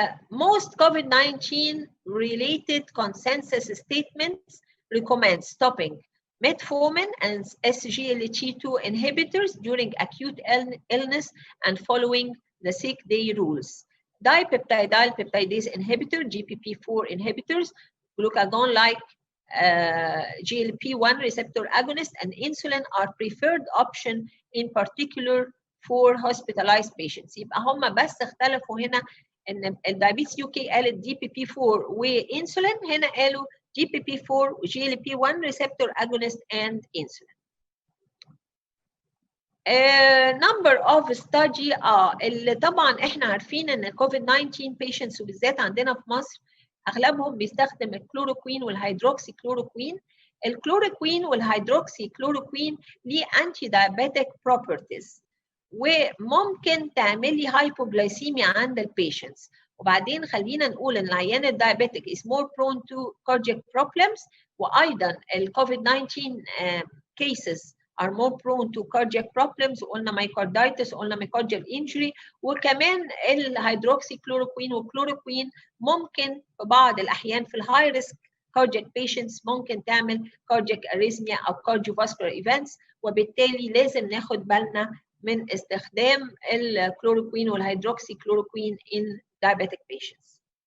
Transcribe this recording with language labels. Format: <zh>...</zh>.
<en>Most COVID-19 related consensus statements recommend stopping metformin and SGLT2 inhibitors during acute illness and following the sick day rules. Dipeptidyl peptidase inhibitor, GPP4 inhibitors, glucagon-like GLP-1 receptor agonist and insulin are preferred option in particular for hospitalized patients.</en> <ar>يبقى هم بس اختلفوا هنا ان الدايابيتس UK قالت GPP4 وانسولين، هنا قالوا GPP4 و</ar> <en>GLP-1 receptor agonist and insulin. number of study</en> <ar>اللي طبعا احنا عارفين ان COVID-19 patients وبالذات عندنا في مصر اغلبهم بيستخدم الكلوروكوين والهيدروكسي كلوروكوين. الكلوروكوين والهيدروكسي كلوروكوين ليه انتي دايابيتيك بروبرتيز وممكن تعملي هايبوغلايسيميا عند البيشنتس. وبعدين خلينا نقول ان العيان الدايابيتيك</ar> <en>is more prone to cardiac problems،</en> <ar>وايضا الكوفيد 19</ar> <en>cases are more prone to cardiac problems.</en> <ar>قلنا myocarditis، قلنا myocardial injury، وكمان الهيدروكسي كلوروكوين والكلوروكوين ممكن في بعض الاحيان في الهاي ريسك cardiac patients ممكن تعمل cardiac arrhythmia او cardiovascular events، وبالتالي لازم ناخد بالنا من استخدام الكلوروكوين والهيدروكسي كلوروكوين</ar> <en>in diabetic patients.</en>